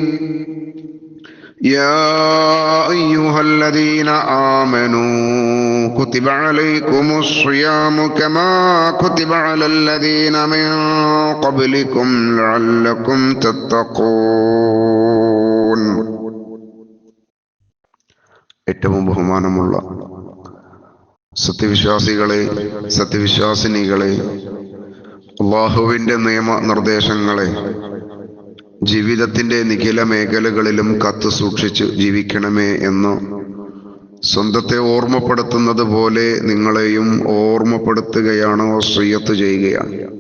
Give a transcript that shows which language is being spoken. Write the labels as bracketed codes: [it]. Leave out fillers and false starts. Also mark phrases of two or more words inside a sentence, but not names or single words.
[ar] يا أيها الذين آمنوا كتب عليكم الصيام كما كتب على الذين من قبلكم لعلكم تتقون. [ml] ഏറ്റവും ബഹുമാനമുള്ള സത്യവിശ്വാസികളെ, സത്യവിശ്വാസിനികളെ, അല്ലാഹുവിൻ്റെ നിയമ നിർദ്ദേശങ്ങളെ ജീവിതത്തിൻ്റെ നിഖില മേഖലകളിലും കാത്തു സൂക്ഷിച്ച് ജീവിക്കണമേ എന്ന് സ്വന്തത്തെ ഓർമ്മപ്പെടുത്തുന്നത് പോലെ നിങ്ങളെയും ഓർമ്മപ്പെടുത്തുകയാണ്, വസിയ്യത്ത് ചെയ്യുകയാണ്.